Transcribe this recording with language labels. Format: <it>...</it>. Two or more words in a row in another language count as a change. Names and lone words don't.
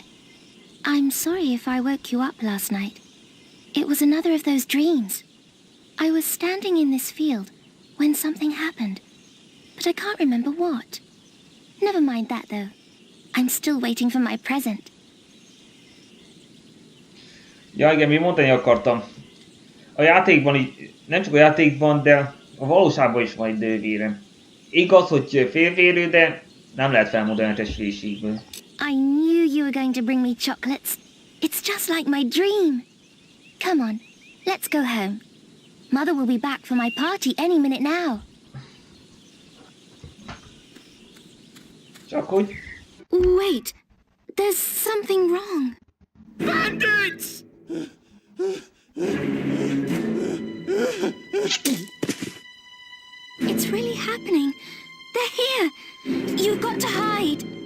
<en>I'm sorry if I woke you up last night. It was another of those dreams. I was standing in this field when something happened, but I can't remember what. Never mind that, though. I'm still waiting for my present.</en> <hu>Ja igen, mi mondani akartam. A játékban így, nem csak a játékban, de a valóságban is van egy nővérem. Igaz, hogy félvérő, de nem lehet felmondani a testvériségből.</hu> <en>I knew you were going to bring me chocolates. It's just like my dream. Come on, let's go home. Mother will be back for my party any minute now.</en> <hu>Csak hogy...</hu> <en>Wait, there's something wrong. Bandits! It's really happening. They're here. You've got to hide.</en>